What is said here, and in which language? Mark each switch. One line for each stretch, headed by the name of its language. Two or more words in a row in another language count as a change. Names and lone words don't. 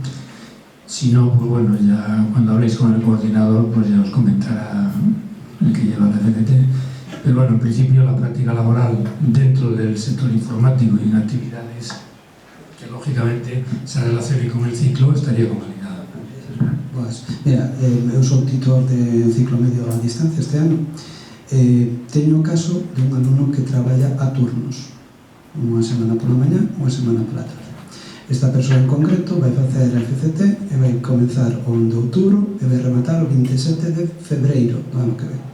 Spanish: Si no, pues bueno, ya cuando habléis con el coordinador, pues ya os comentará el que lleva la FCT. Pero bueno, en principio la práctica laboral dentro del sector informático y en actividades que lógicamente se relacionen con el ciclo estaría convalidada.
Galician: Pues, mira, eu sou titor de ciclo medio a distancia este ano. Teño o caso de un alumno que traballa a turnos, unha semana pola mañá, unha semana pola tarde. Esta persoa en concreto vai facer a FCT e vai comenzar o 1 de outubro e vai rematar o 27 de febreiro do ano que ven.